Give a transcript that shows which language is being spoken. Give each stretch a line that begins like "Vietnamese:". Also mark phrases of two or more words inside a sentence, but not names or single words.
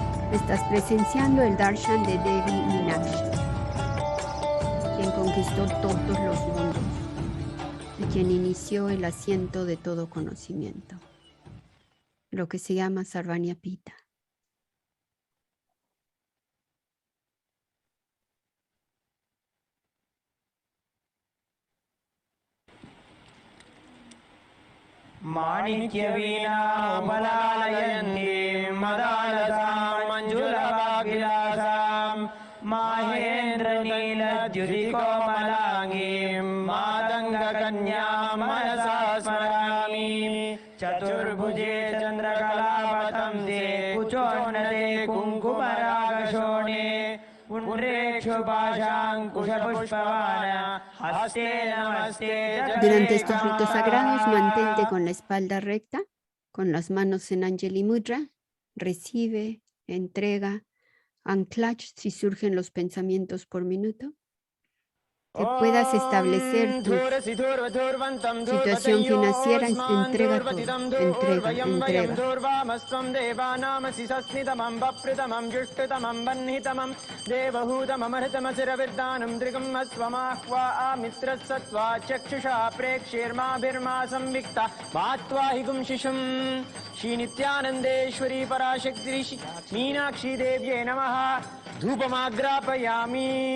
Spanish: Estás presenciando el darshan de Devi Meenakshi, quien conquistó todos los mundos y quien inició el asiento de todo conocimiento, lo que se llama Sarvanyapita.
Sanskrit: माणिक्यवीणामलालयन्तीं मदालसां मञ्जुलवाग्विलासां माहेन्द्रनीलद्युतिकोमलाङ्गीं मातङ्गकन्यां मनसा स्मरामि चतुर्भुजे चन्द्रकलापतंसे कुचोन्नते कुङ्कुमरागशोणे
Spanish: Durante estos ritos sagrados, mantente con la espalda recta, con las manos en
Sanskrit: Anjali Mudra,
Spanish: recibe, entrega, anclach si surgen los pensamientos por minuto, que puedas establecer tu situación financiera, entrega todo, entrega.
Sanskrit: श्री नित्यानंदेश्वरी पराशक्ति मीनाक्षी देव्यै नमः धूपमाग्रापयामि